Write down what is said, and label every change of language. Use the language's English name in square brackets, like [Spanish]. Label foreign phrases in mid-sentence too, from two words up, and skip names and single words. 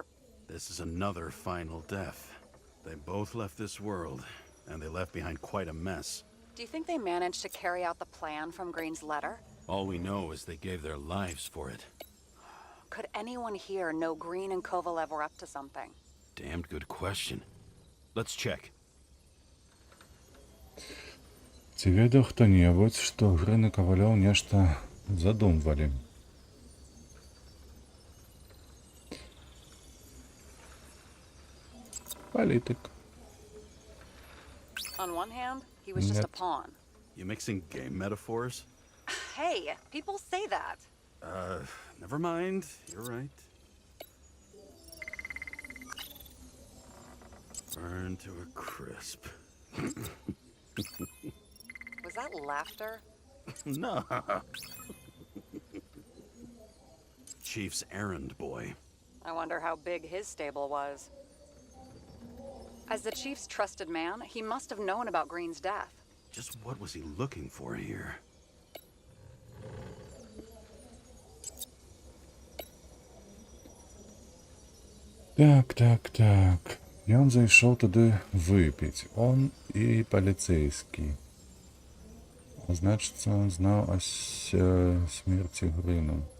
[English] This is another final death. They both left this world, and they left behind quite a mess. Do you think they managed to carry out the plan from Green's letter? All we know is they gave their lives for it. Could anyone here know Green and Kovalev were up to something? Damned good question. Let's check. [Belarusian] Ці ведаў хто-небудзь, што Грын і Кавалёў нешта задумвалі. Палітык. [English] On one hand, he was just a Yep. pawn. You mixing game metaphors? Hey, people say that. Never mind. You're right. Burn to a crisp. Was that laughter? No. Chief's errand boy. I wonder how big his stable was. As the chief's trusted man, he must have known about Green's death. Just what was he looking for here? [Belarusian] Так. Ён зайшоў туды выпіць. Он і паліцэйскі. А значыцца, он знаў о смерці Грыну.